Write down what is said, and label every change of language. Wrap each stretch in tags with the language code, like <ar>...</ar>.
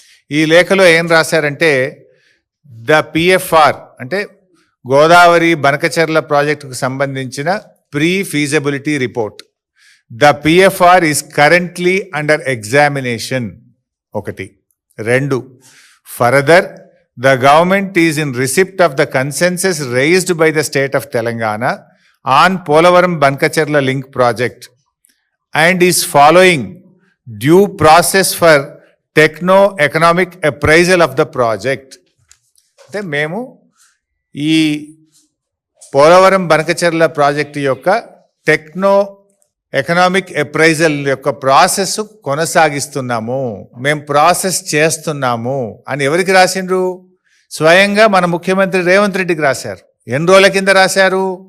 <te>ఈ లేఖలో ఏం రాశారంటే, ద పిఎఫ్ఆర్ అంటే గోదావరి బనకచెర్ల ప్రాజెక్టుకు సంబంధించిన pre feasibility report,</te> <en>The PFR is currently under examination. 1. 2. Further, the government is in receipt of the consensus raised by the state of Telangana on Polavaram Bankacherla link project and is following due process for techno-economic appraisal of the project.</en> <te>అంటే మేము ఈ Polavaram Banakacherla project యొక్క techno economic appraisal యొక్క process కొనసాగిస్తున్నాము, మేము process చేస్తున్నాము అని ఎవరికి రాసిండ్రు? స్వయంగా మన ముఖ్యమంత్రి రేవంత్ రెడ్డికి రాశారు. ఎన్ని రోజుల కింద రాశారు?</te>